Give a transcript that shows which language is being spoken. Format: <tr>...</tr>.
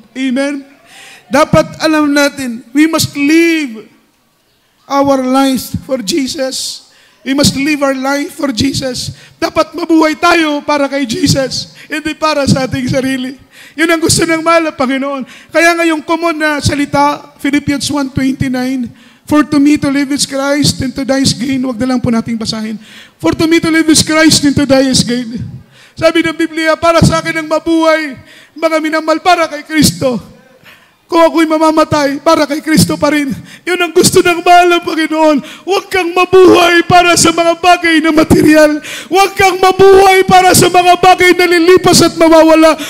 <en>Amen?</en> <tl>Dapat alam natin,</tl> <en>we must live our lives for Jesus. We must live our life for Jesus.</en> <tl>Dapat mabuhay tayo para kay Jesus, hindi para sa ating sarili. Yun ang gusto ng mahal na Panginoon. Kaya nga yung common na salita,</tl> <en>Philippians 1:29, for to me to live is Christ and to die is gain.</en> <tl>Huwag na lang po nating basahin.</tl> <en>For to me to live is Christ and to die is gain.</en> <tl>Sabi ng Biblia, para sa akin ang mabuhay, mga minamahal, para kay Kristo. Kung ako'y mamamatay, para kay Kristo pa rin. Yun ang gusto ng mahal na Panginoon. Huwag kang mabuhay para sa mga bagay na material. Huwag kang mabuhay para sa mga bagay na lilipas at mawawala.</tl>